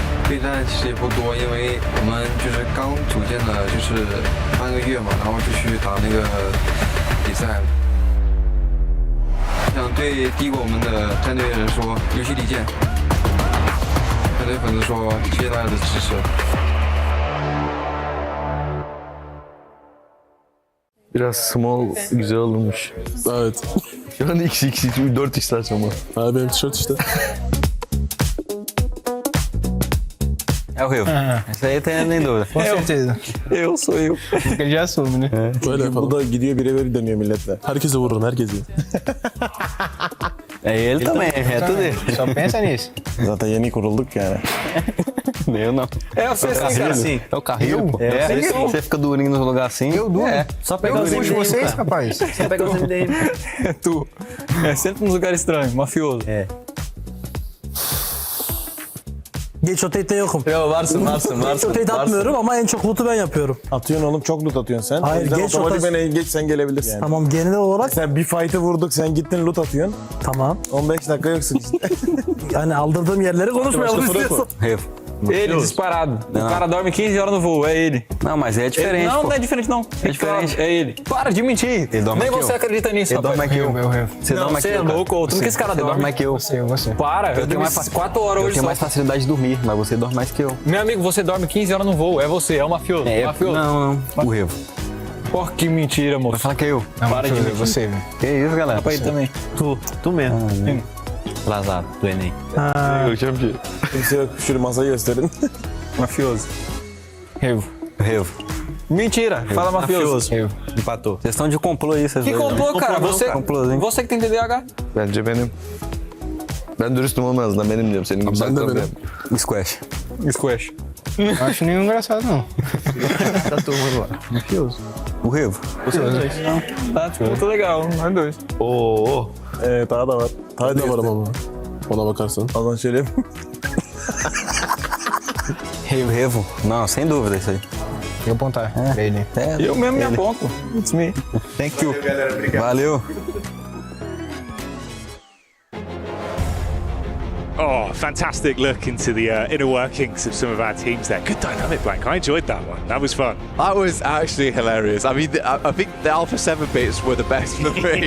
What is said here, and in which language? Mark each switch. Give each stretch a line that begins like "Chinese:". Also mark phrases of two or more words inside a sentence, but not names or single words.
Chinese: 备战其实也不多，因为我们就是刚组建了就是半个月嘛，然后就去打那个比赛了。想对低过我们的战队人说，尤其李健，想对粉丝说，谢谢大家的支持。
Turkish: Biraz small güzel olmuş. Evet. Şu an XX 4x açma. Ha benim tişört işte.
Portuguese: É o Rio. Isso aí tem nem dúvida. Com certeza. Sou eu. Ele já assume, né?
Turkish: Böyle yapalım. Bu da gidiyor birebir dönüyor milletle. Herkese vururum, herkese.
Portuguese: Ele também, é tudo ele. Só pensa nisso.
Turkish: Zaten yeni kurulduk yani.
Portuguese: Eu não. É você assim. É o carrinho, pô. Você fica durinho nos lugares assim. Eu duro. Só pegar os MDM, vocês, rapaz. Só pegar os MDM. É tu. É sempre nos lugares estranhos, mafioso. É.
Turkish: Geç rotate'de yokum. Yo varsın. Rotate atmıyorum ama en çok loot'u ben yapıyorum. Atıyorsun oğlum, çok loot atıyorsun sen. Hayır, geç otomatik geç sen gelebilirsin. Yani. Tamam, genel olarak. Sen bir fight'ı vurduk, sen gittin loot atıyorsun. Tamam. 15 dakika yoksun işte. Yani aldırdığım yerleri konuşmayalım istiyorsan.
Portuguese: Rio. Ele, disparado. O cara dorme 15 horas no voo, é ele. Não, mas é diferente. Não, pô. não é diferente, não. É diferente. Claro, é ele. Para de mentir. Nem você acredita nisso, Ele dorme mais que eu. Você dorme mais que eu. Você é louco, tu não que esse cara dorme. Você dorme mais que eu. Você. Para, eu tenho mais 4 horas hoje. Eu tenho mais facilidade de dormir, mas você dorme mais que eu. Meu amigo, você dorme 15 horas no voo, é você, é o mafioso. Mafioso. Não. O Revo. Porra, que mentira, moço. Vai falar que é eu. Não, para de mentir. Você, velho. Que isso, galera? Pra ele também. Tu mesmo. Lazaro, do Enem. Eu champion.
Turkish: Şöyle masayı gösterin.
Portuguese: Mafioso. Revo. Mentira, fala mafioso. Revo. Empatou. Vocês estão de complô aí, vocês Que dois, complô, né? cara? Complôzinho. Você que tem TDAH.
Turkish: Bence benim. Ben dürüstüm olmaz da benim diyorum. Senin gibi Ben de saklamıyorum. benim. Squash. Squash.
Portuguese: Não acho nenhum engraçado, não. Tá turma lá. Mafioso. O Revo. Você dois. Tá, tipo, muito legal, nós dois.
Turkish: Oo. Daha da var. Daha da var ama. Ona bakarsan. Allah'ın söyleyeyim.
Portuguese: Revo. Não, sem dúvida isso aí. Eu apontar. Ele. Eu mesmo me aponto.
English: It's me. Thank you. Valeu. Oh, fantastic look into the inner workings of some of our teams there. Good dynamic, Blank. I enjoyed that one. That was fun. That was actually hilarious. I mean, I think the Alpha 7 bits were the best for me.